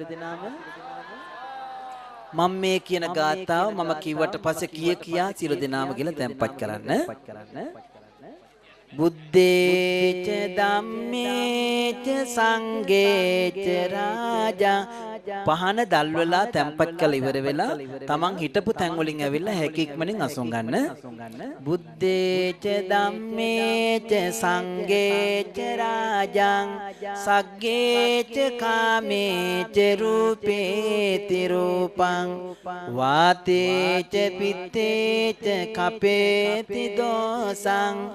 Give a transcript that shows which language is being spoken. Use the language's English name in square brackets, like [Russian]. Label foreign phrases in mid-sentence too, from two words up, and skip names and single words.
[Sinhala] මම මේ කියන ගාථාව මම කිව්වට පස්සේ කියා සියලු දෙනාම කියලා තැන්පත් කරන්න [Pali] බුද්දේච ධම්මේච සංඝේච රාජා [Sinhala] පහන දල්වලා තැන්පත් කළ ඉවර වෙලා තමන් හිටපු තැන් වලින් ඇවිල්ලා හැකියක්මනින් අසුන් ගන්න [Pali] බුද්දේච ධම්මේච සංඝේච රාජං සග්ගේච කාමේච රූපේති රූපං වාතේච පිත්තේච කපේති දෝසං